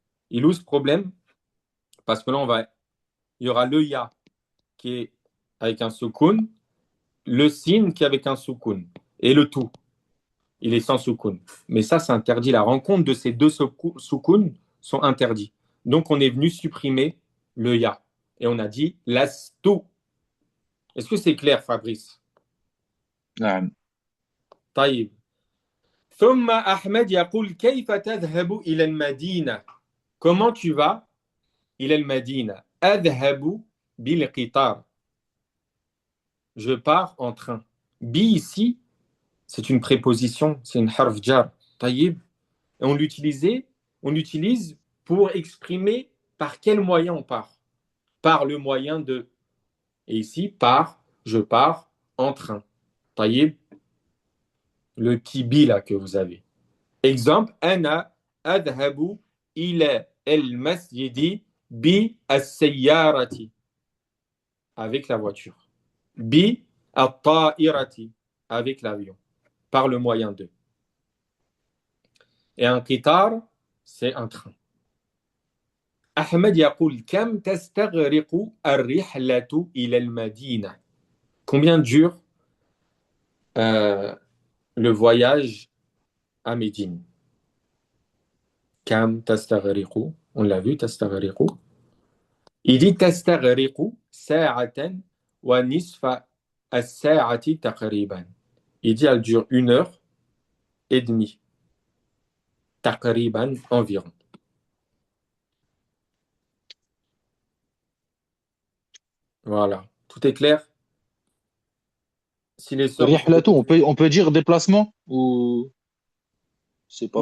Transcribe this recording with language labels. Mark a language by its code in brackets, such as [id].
[fr] Il ouvre ce problème parce que là il y aura le ya qui est avec un soukoun, le sin qui est avec un soukoun et le tout. Il est sans soukoun. Mais ça, c'est interdit. La rencontre de ces deux soukouns sont interdits. Donc, on est venu supprimer le ya. Et on a dit l'astou. Est-ce que c'est clair, Fabrice? [ar] نعم. طيب. ثم أحمد يقول كيف تذهب إلى المدينة؟ [fr] Comment tu vas [ar] إلى المدينة؟ أذهب بالقطار. [fr] Je pars en train. Bi ici, c'est une préposition, c'est une harf jar. طيب. Et on l'utilise pour exprimer par quel moyen on part. Par le moyen de. Et ici, je pars en train. Taïb, le petit bi là que vous avez. Exemple, [ar] Ana adhabu ila el masjidi bi as-sayyarati. [fr] Avec la voiture. [ar] Bi at-ta'irati. [fr] Avec l'avion. Par le moyen de. Et un qitar, c'est un train. [ar] أحمد يقول كم تستغرق الرحلة إلى المدينة. [fr] Combien dure le voyage à Médine? [ar] كم تستغرق. [fr] On l'a vu, تستغرق. Il dit [ar] تستغرق ساعة ونصف الساعة تقريبا. [fr] Il dit elle dure 1 heure et demie. تقريبا environ. Voilà. Tout est clair? Si les sœurs ont Rihlatu, on peut dire déplacement ou c'est pas